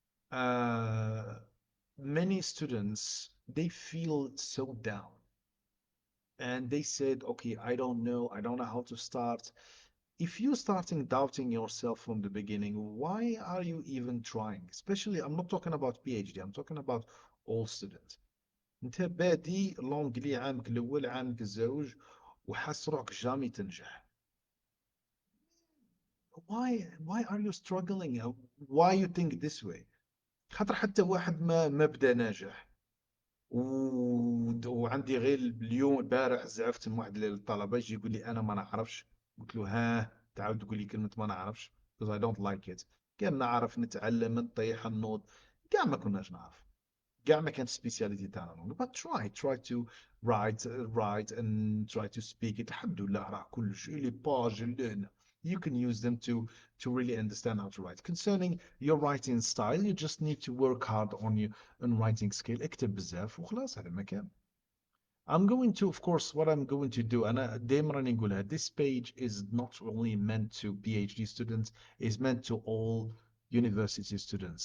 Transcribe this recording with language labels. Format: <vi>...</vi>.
<en>Uh, Many students, they feel so down. And they said, okay, I don't know how to start. If you're starting doubting yourself from the beginning, why are you even trying? Especially, I'm not talking about PhD, I'm talking about all students.</en> <ar>انت بادي لونجلي عامك الاول عامك الزوج وحاس روحك جامي تنجح.</ar> <en>Why are you struggling? Why you think this way?</en> <ar>خاطر حتى واحد ما بدا ناجح وعندي غير اليوم البارح زعفت من واحد الطلبه يجي يقول لي انا ما نعرفش. قلت له ها تعاود تقول لي كلمه ما نعرفش</ar> <en>because I don't like it.</en> <ar>كان نعرف نتعلم نطيح النوض كاع ما كناش نعرف كاع ما كانت سبيسياليتي تاعنا</ar> <en>but try to write and try to speak it.</en> <ar>الحمد لله راه كل شيء لي باج اللي هنا</ar> <en>you can use them to really understand how to write. Concerning your writing style, you just need to work hard on your on writing skill.</en> <ar>اكتب بزاف وخلاص هذا مكان.</ar> <en>I'm going to, of course, what I'm going to do, and</en> <ar>دايما نقولها,</ar> <en>this page is not only meant to PhD students, it's meant to all university students.</en>